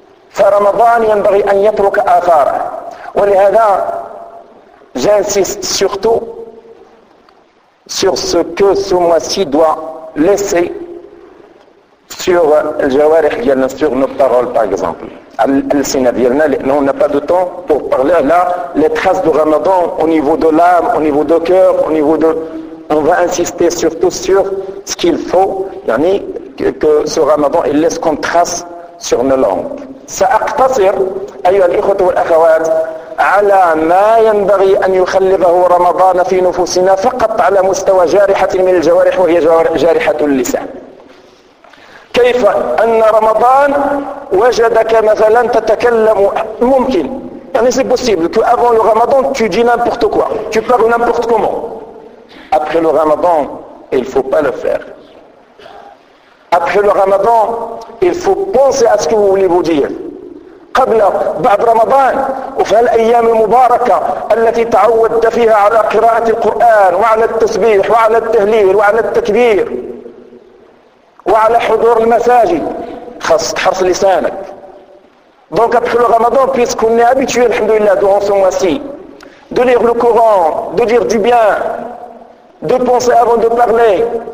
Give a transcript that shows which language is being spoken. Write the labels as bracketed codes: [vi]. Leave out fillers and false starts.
[ar] فرمضان ينبغي أن يترك آثاره ولهذا [fr] j'insiste surtout sur ce que ce mois-ci doit laisser sur le jawarih ديالنا sur nos paroles par exemple al-sina ديالنا on n'a pas de temps pour parler là les traces de Ramadan au niveau de l'âme au niveau de cœur au niveau de on va insister surtout sur ce qu'il faut yani que ce Ramadan il laisse comme trace sur nos langues. [ar] سأقتصر أيها الإخوة والأخوات على ما ينبغي أن يخلفه رمضان في نفوسنا فقط على مستوى جارحة من الجوارح وهي جارحة اللسان كيف أن رمضان وجدك مثلا تتكلم ممكن يعني [fr] c'est possible que avant le ramadan tu dis n'importe quoi tu parles n'importe comment après le ramadan il ne faut pas le faire. Après le ramadan, il faut penser à ce que vous voulez vous dire. [ar] قبل بعد رمضان وفي الأيام المباركة التي تعودت فيها على قراءة القرآن وعلى التسبيح وعلى التهليل وعلى التكبير وعلى حضور المساجد خاص تحرص لسانك. [fr] Donc après le ramadan, puisqu'on est habitué, alhamdulillah, durant ce mois-ci, de lire le Coran, de dire du bien, de penser avant de parler.